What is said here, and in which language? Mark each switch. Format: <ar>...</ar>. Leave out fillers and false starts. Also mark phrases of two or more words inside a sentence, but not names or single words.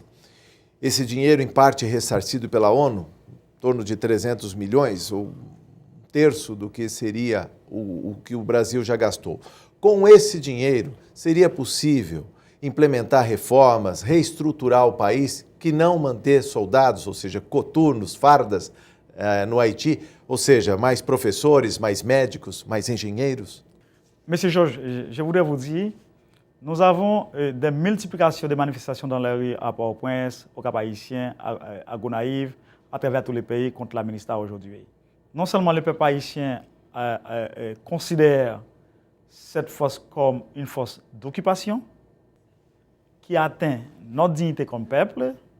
<pt>Esse dinheiro, em parte, é ressarcido pela ONU, em torno de 300 milhões, ou um terço do que seria o que o Brasil já gastou. Com esse dinheiro, seria possível implementar reformas, reestruturar o país, que não manter soldados, ou seja, coturnos, fardas, no Haïti, ou seja, mais professores, mais médicos, mais engenheiros?</pt> <fr>Monsieur Georges, je voudrais vous dire, nous avons des multiplications de manifestations dans les rues à Port-au-Prince, au Cap-Haïtien, à Gonaïve, à travers tous les pays contre la MINUSTAH aujourd'hui. Non seulement le peuple haïtien considère cette force comme une force d'occupation qui atteint notre dignité comme peuple.</fr>